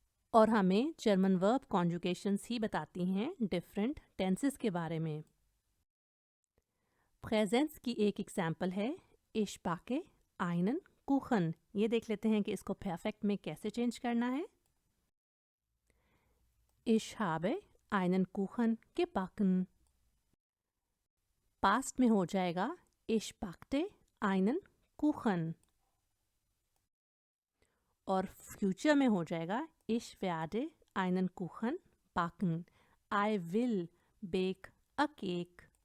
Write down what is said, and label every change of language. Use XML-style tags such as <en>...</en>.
<ur>اور ہمیں جرمن ورب کانجوگیشنز ہی بتاتی ہیں ڈفرینٹ ٹینسز کے بارے میں. پریزنس کی ایک ایگزامپل ہے</ur> <de>Ich backe einen Kuchen.</de> <ur>یہ دیکھ لیتے ہیں کہ اس کو پرفیکٹ میں کیسے چینج کرنا ہے.</ur> <de>Ich habe einen Kuchen gebacken.</de> <ur>Past میں ہو جائے گا</ur> <de>Ich backte einen Kuchen.</de> <ur>اور فیوچر میں ہو جائے گا</ur> <de>Ich werde einen Kuchen backen.</de> <en>I will bake a cake.</en>